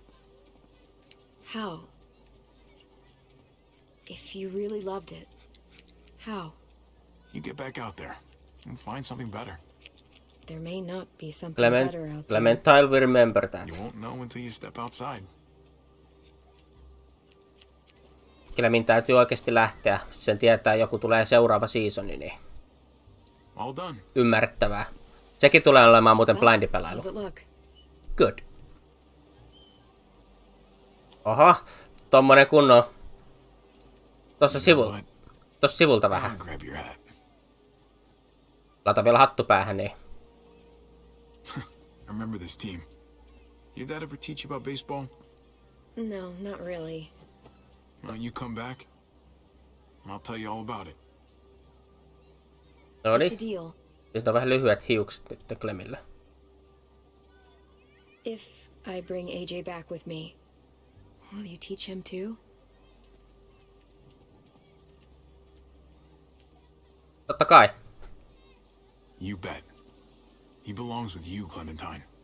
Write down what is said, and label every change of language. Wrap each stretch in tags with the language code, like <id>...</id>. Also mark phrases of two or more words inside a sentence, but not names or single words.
<en>How? If you really loved it, how? You get back out there and find something better. There may not be something better out there. Clementine will remember that. You won't know until you step outside.</en> <fi>Clemin täytyy oikeasti lähteä. Sen tietää, joku tulee seuraava seasoni, niin</fi> <en>All done.</en> <fi>ymmärrettävää. Sekin tulee olemaan muuten</fi> <en>Well,</en> <fi>blindipelailu.</fi> <en>how's it look? Good.</en> <fi>Oho, tommonen kunnon. Tossa sivulta vähän.</fi> <en>I'll grab your hat.</en> <fi>Laita vielä hattu päähän, niin.</fi> <en>I remember this team. Your dad ever teach you about baseball? No, not really. Well, you come back, and I'll tell you all about it.</en> <fi>Noniin.</fi> <en>It's a deal.</en> <fi>Nyt on vähän lyhyet hiukset nyt Clemillä.</fi> <en>If I bring AJ back with me, will you teach him too?</en> <fi>Totta kai.</fi> <en>You bet. He belongs with you, Clementine.</en>